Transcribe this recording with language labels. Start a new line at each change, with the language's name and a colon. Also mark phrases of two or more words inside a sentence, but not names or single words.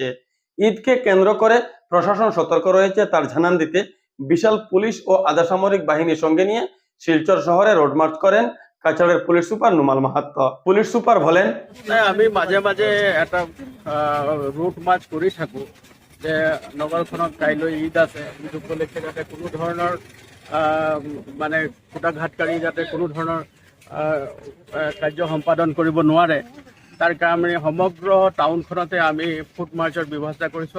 Bangla: ঈদকে কেন্দ্র করে প্রশাসন সতর্ক রয়েছে তার জানান দিতে বিশাল পুলিশ ও আধা সামরিক বাহিনীর সঙ্গে নিয়ে শিলচর শহরে রোড মার্চ করেন কাছাড়ের পুলিশ সুপার নুমাল মাহাতো। পুলিশ সুপার বলেন,
Assamese: আমি
Bangla: মাঝে মাঝে
Assamese: এটা
English: route march
Assamese: কৰি থাকোঁ যে নগৰখনত কাইলৈ ঈদ আছে। ঈদ উপলক্ষে যাতে কোনো ধৰণৰ মানে খুটাঘাটকাৰী যাতে কোনো ধৰণৰ কাৰ্য সম্পাদন কৰিব নোৱাৰে তাৰ কাৰণে সমগ্ৰ টাউনখনতে আমি
English: foot march
Assamese: ব্যৱস্থা কৰিছোঁ।